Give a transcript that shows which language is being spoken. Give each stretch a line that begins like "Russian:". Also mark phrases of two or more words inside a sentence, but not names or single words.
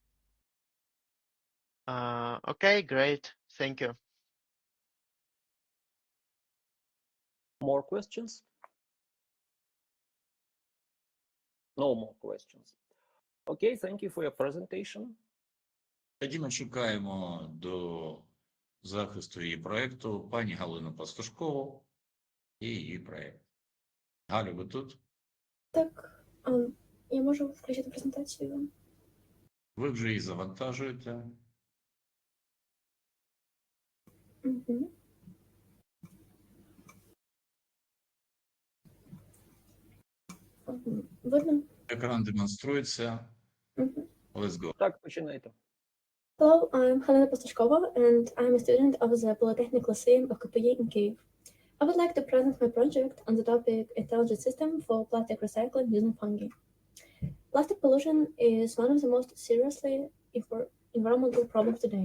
English: Okay, great. Thank you. More questions? No more questions. Okay, thank you for your presentation.
Ukrainian: Тоді ми чекаємо до захисту її проєкту пані Галину Пастушкову і її проєкт. Галю, ви тут? Так, я можу включити презентацію. Ви вже її завантажуєте. Угу. Видно? Екран демонструється. Угу.
English: Let's go.
Ukrainian: Так, починайте.
English: Hello, I'm Helena Pastashkova, and I'm a student of the Polytechnic Lyceum of KPI in Kyiv. I would like to present my project on the topic Intelligent System for Plastic Recycling Using Fungi. Plastic pollution is one of the most seriously environmental problems today.